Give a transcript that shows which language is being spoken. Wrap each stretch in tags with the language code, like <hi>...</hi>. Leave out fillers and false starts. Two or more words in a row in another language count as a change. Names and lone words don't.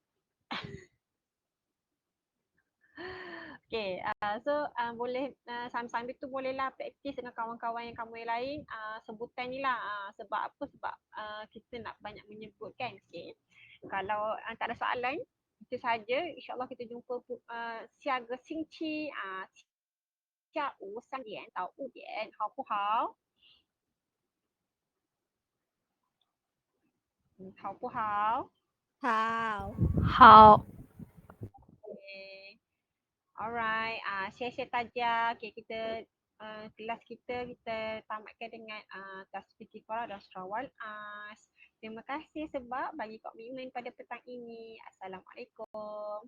<ms>Okay, so boleh sambil tu bolehlah praktis dengan kawan-kawan yang kamu yang lain sebutan ni lah. Sebab apa? Sebab kita nak banyak menyebut kan. Okay. Kalau tak ada soalan, itu saja. InsyaAllah kita jumpa siaga</ms> <zh>星期，下午</zh> <ms>3</ms> <zh>点到5点，好不好？好不好？好。好。</zh> <ms>Okay. Alright, share tajam. Okay, kita kelas kita tamatkan dengan tasbih Qur'an dan surah Al-As. Terima kasih sebab bagi komitmen pada petang ini. Assalamualaikum.</ms>